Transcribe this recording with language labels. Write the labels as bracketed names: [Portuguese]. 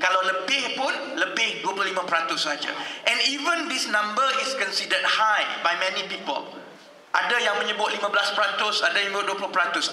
[Malay] Kalau lebih pun lebih 25% saja. [English] And even this number is considered high by many people. [Malay] Ada yang menyebut 15%, ada yang menyebut 20%.